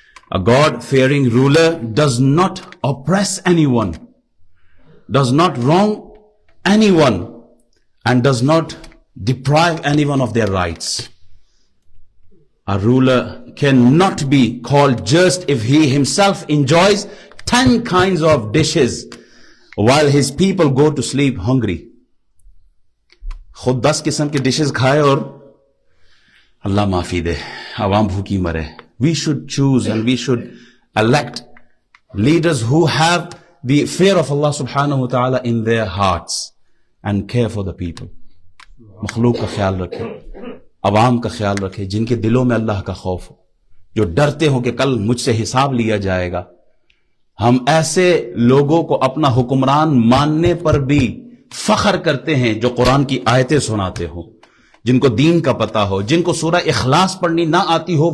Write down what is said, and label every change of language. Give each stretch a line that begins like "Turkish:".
English: A God-fearing ruler does not oppress anyone, does not wrong anyone, and does not deprive anyone of their rights. A ruler cannot be called just if he himself enjoys 10 kinds of dishes while his people go to sleep hungry.
Urdu: خود 10 قسم کے dishes کھائے اور اللہ معافی دے عوام بھوکی مرے.
English: We should choose and we should elect leaders who have the fear of Allah subhanahu wa ta'ala in their hearts and care for the people.
Urdu: مخلوق کا خیال رکھے، عوام کا خیال رکھے، جن کے دلوں میں اللہ کا خوف ہو، جو ڈرتے ہوں کہ کل مجھ سے حساب لیا جائے گا. ہم ایسے لوگوں کو اپنا حکمران ماننے پر بھی فخر کرتے ہیں جو قرآن کی آیتیں سناتے ہوں، جن کو دین کا پتہ ہو، جن کو سورہ اخلاص پڑھنی نہ آتی ہو.